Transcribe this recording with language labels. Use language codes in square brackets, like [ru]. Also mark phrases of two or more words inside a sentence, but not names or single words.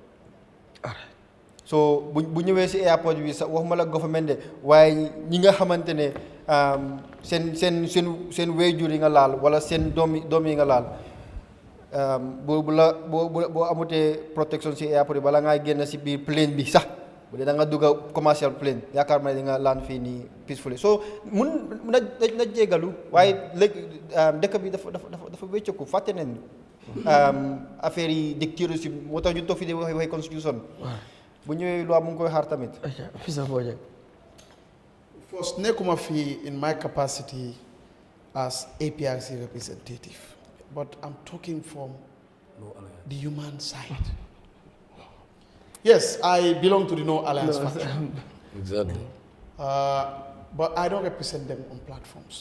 [wo] so bu ñëwee si airport bi sax waxuma la government de waaye ñi nga xamante ne seen waajur yi nga laal wala seen doom yi nga laal boo amutee protection si airport bi bala ngaa génn si biir plane bi sax bu dee da nga dugg a [en] commercial plane [wo] yaakaar ma ne di nga laan fii nii peacefully so mun na jégalu waaye léegi dëkk bi dafa wécceeku fàtte nañ affaire yi dictatorship moo tax ñu toog fii di waxi constitution bu ñëwee loi mu ngi koy xaar tamit. [en] First [wo] nekkuma fii [en] in my capacity as APRC representative but I'm talking from the human side. Yes, I belong to the No Alliance faction. Exactly. But I don't represent them on platforms.